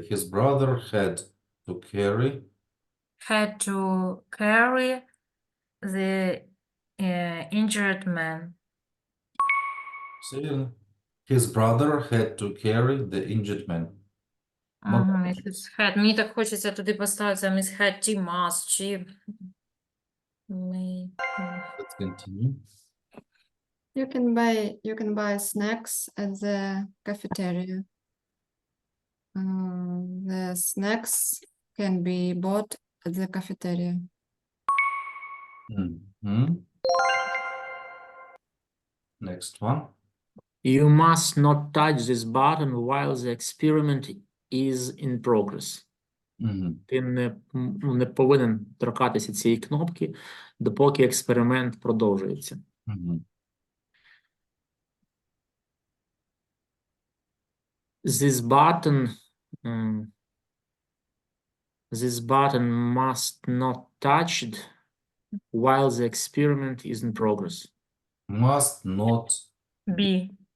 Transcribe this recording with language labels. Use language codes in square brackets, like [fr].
[en] His brother had to carry. The injured man. [uk] Все вірно. [en] His brother had to carry the injured man. [uk] Якийсь had. Мені так хочеться туди поставити замість had чи must, чи may. [en] Let's continue. You can buy snacks at the cafeteria. The snacks can be bought at the cafeteria. Мгм. Next one. You must not touch this button while the experiment is in progress. Мгм. [uk] Ти не повинен торкатися цієї кнопки, допоки експеримент продовжується. Мгм. [en] This button must not touched while the experiment is in progress. Must not. Be.